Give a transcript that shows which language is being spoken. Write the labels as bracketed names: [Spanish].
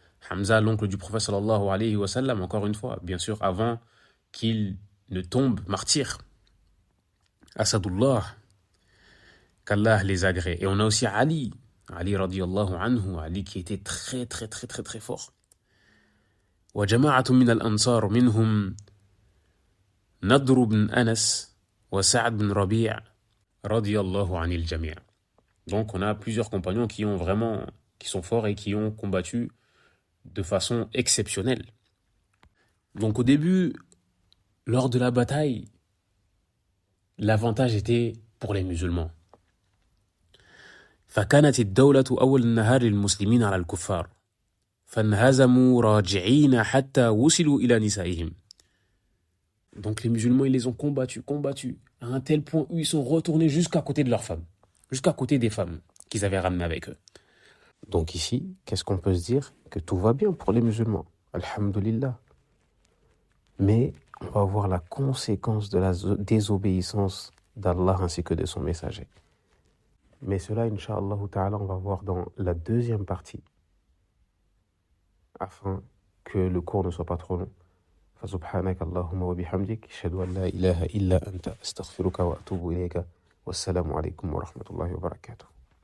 [French] Hamza, l'oncle du prophète sallallahu alayhi wa sallam, encore une fois, bien sûr, avant qu'il ne tombe martyr. Asadullah, qu'Allah les agrée. Et on a aussi Ali radiyallahu anhu, Ali qui était très très très très très fort. [Arabic] وجماعة من الأنصار منهم نضر بن أنس وسعد بن ربيع رضي الله عن الجميع. [French] Donc on a plusieurs compagnons qui sont forts et qui ont combattu de façon exceptionnelle. Donc au début, lors de la bataille, l'avantage était pour les musulmans. [Arabic] فكانت الدولة أول النهار للمسلمين على الكفار فانهزموا راجعين حتى وصلوا إلى نسائهم. [French] Donc les musulmans, ils les ont combattus, à un tel point où ils sont retournés jusqu'à côté de leurs femmes, jusqu'à côté des femmes qu'ils avaient ramenées avec eux. Donc ici, qu'est-ce qu'on peut se dire? Que tout va bien pour les musulmans, alhamdulillah. Mais on va voir la conséquence de la désobéissance d'Allah ainsi que de son messager. Mais cela, Inch'Allah ta'ala, on va voir dans la deuxième partie, afin que le cours ne soit pas trop long. [Arabic] فسبحانك اللهم وبحمدك أشهد أن لا إله إلا أنت أستغفرك وأتوب إليك والسلام عليكم ورحمة الله وبركاته.